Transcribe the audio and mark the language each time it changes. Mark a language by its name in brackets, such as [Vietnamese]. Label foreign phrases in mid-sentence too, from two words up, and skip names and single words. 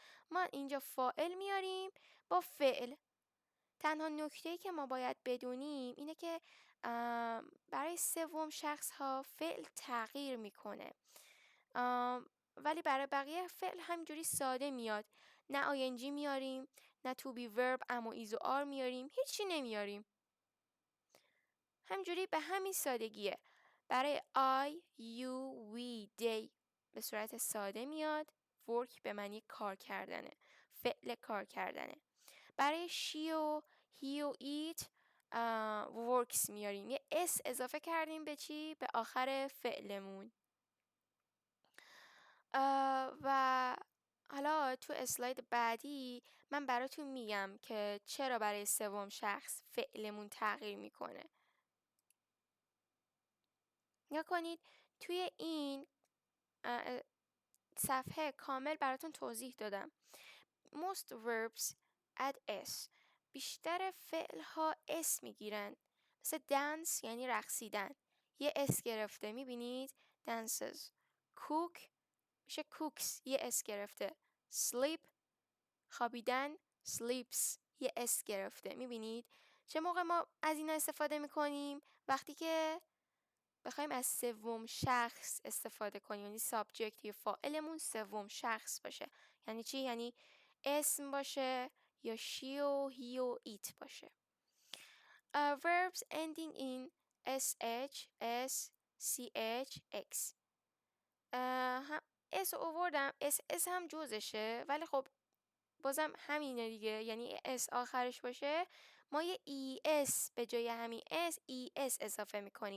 [Persian] ما اینجا فاعل میاریم با فعل. تنها نکته‌ای که ما باید بدونیم اینه که برای سوم شخص ها فعل تغییر میکنه، ولی برای بقیه فعل همینجوری ساده میاد. نه آینجی میاریم، نه [English] to be verb [Persian] اما ایز و آر میاریم، هیچی نمیاریم. همینجوری به همین سادگیه. برای [English] I, you, we, they [Persian] به صورت ساده میاد. work به معنی کار کردنه، فعل کار کردنه. برای she و he و [English] it works [Persian] میاریم. یه s اضافه کردیم به چی؟ به آخر فعلمون. و حالا تو اسلاید بعدی من براتون میگم که چرا برای سوم شخص فعلمون تغییر میکنه. نگاه کنید توی این صفحه کامل براتون توضیح دادم. [English] Most verbs add s. [Persian] بیشتر فعل ها s میگیرن. مثل dance یعنی رقصیدن، یه s گرفته. میبینید dances. cook میشه cooks، یه s گرفته. sleep خوابیدن sleeps، یه s گرفته. میبینید چه موقع ما از اینا استفاده میکنیم؟ وقتی که بخوایم از سوم شخص استفاده کنیم، یعنی سابجکت یا فاعلمون سوم شخص باشه. یعنی چی؟ یعنی اسم باشه یا she و he و it باشه. [English] Verbs ending in sh, s, ch, x. [Persian] s آوردم، s هم جزشه ولی خب بازم همینه دیگه. یعنی s آخرش باشه ما یه es به جای همین es اضافه میکنیم.